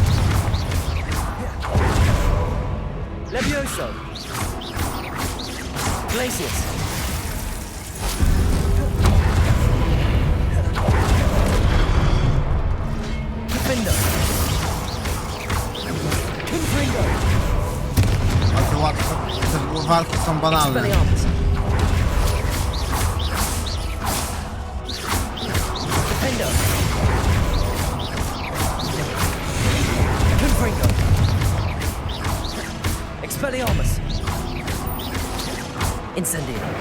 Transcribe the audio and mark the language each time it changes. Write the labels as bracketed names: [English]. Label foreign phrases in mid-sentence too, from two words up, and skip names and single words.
[Polish] Levioso. Glacius. Defendo. Confringo. Ale te łatwe, te walki są banalne. Expelliarmus. Defendo. Confringo. Expelliarmus. Incendio.